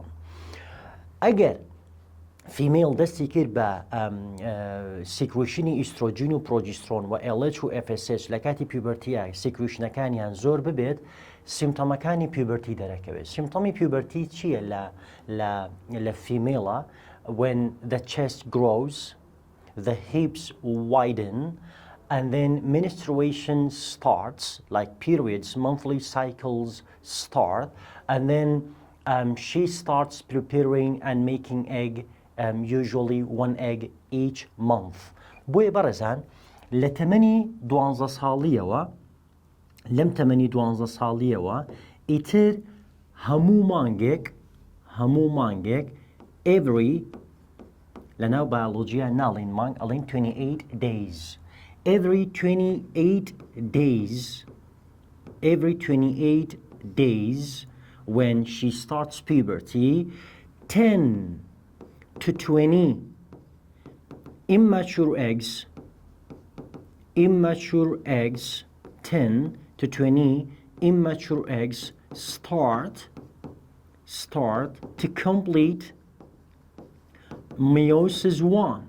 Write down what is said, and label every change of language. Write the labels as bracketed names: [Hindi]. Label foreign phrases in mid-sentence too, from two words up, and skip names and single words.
[Central Kurdish] Again, female دستی کرد بە سیکروشنی ئیسترۆجین و پرۆجسترۆن و LH و FSH لە کاتی پیوبەرتیە سیکروشنەکانیان زۆر ببێت سیمتۆمەکانی پیوبەرتی دەرەکەوێت. سیمتۆمی پیوبەرتی چییە لە فیمێڵە؟ [English] when the chest grows, the hips widen, and then menstruation starts, like periods, monthly cycles start, and then she starts preparing and making egg, usually one egg each month. [Central Kurdish] بۆیە بەڕێزان لە تەمەنی 12 ساڵیەوە لەم تەمەنی 12 ساڵیەوە ئیتر هەموو مانگێک every لەناو بایۆلۆجیە ناڵین مانگ ئەڵین [English] 28 days. Every 28 days when she starts puberty, 10 to 20 immature eggs, 10 to 20 immature eggs start to complete meiosis 1.